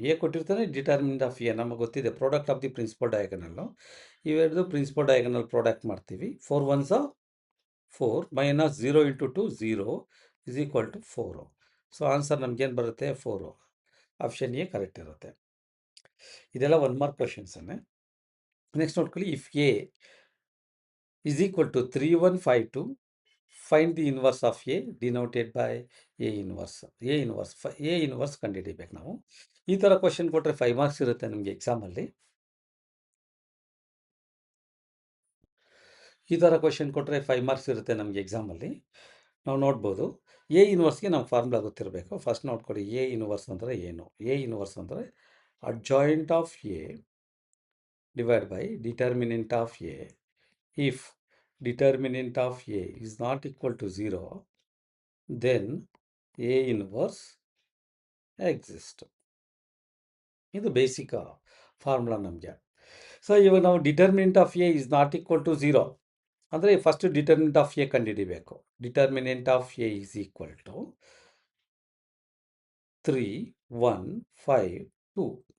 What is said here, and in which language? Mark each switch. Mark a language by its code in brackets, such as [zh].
[en] A [kn] ಕೊಟ್ಟಿರ್ತಾನೆ, [en] determinant of A [kn] ನಮಗೆ ಗೊತ್ತಿದೆ, [en] Product of the principal diagonal. [kn] ಇವೆರಡು [en] principal diagonal product [kn] ಮಾಡ್ತೀವಿ. [en] 4 1 4 minus 0 into 2 0 is equal to 4. [kn] So answer ನಮಗೇನು ಬರುತ್ತೆ 4, ಆಪ್ಷನ್ ಎ ಕರೆಕ್ಟ್ ಇರುತ್ತೆ. ಇದೆಲ್ಲ 1 ಮಾರ್ಕ್ ಕ್ವಶನ್ಸನ್ನೇ. [en] Next ನೋಡ್ಕೊಳ್ಳಿ, if A is equal to 3 1 5 2, find the inverse of A denoted by A inverse. A inverse [kn] ಕಂಡುಹಿಡಿಬೇಕು ನಾವು. ಈ ಥರ ಕ್ವಶನ್ ಕೊಟ್ಟರೆ 5 ಮಾರ್ಕ್ಸ್ ಇರುತ್ತೆ ನಿಮಗೆ ಎಕ್ಸಾಮಲ್ಲಿ. ಈ ಥರ ಕ್ವಶನ್ ಕೊಟ್ಟರೆ 5 ಮಾರ್ಕ್ಸ್ ಇರುತ್ತೆ ನಮಗೆ ಎಕ್ಸಾಮಲ್ಲಿ. ನಾವು ನೋಡ್ಬೋದು, ಎ ಇನ್ವರ್ಸ್ಗೆ ನಮ್ಮ ಫಾರ್ಮುಲಾ ಗೊತ್ತಿರಬೇಕು. [en] first ನೋಡ್ಕೊಳ್ಳಿ, A inverse [kn] ಅಂದರೆ ಏನು. [en] A inverse ಅಂದರೆ adjoint of A divide by determinant of A. If determinant of A is not equal to 0, then A inverse exists. [kn] ಇದು ಬೇಸಿಕ್ ಫಾರ್ಮುಲಾ ನಮಗೆ. ಸೊ ಇವಾಗ ನಾವು [en] determinant of A is not equal to 0 [kn] ಅಂದರೆ [en] first determinant of A [kn] ಕಂಡುಹಿಡಿಬೇಕು. [en] Determinant of A is equal to 3 1 5 2.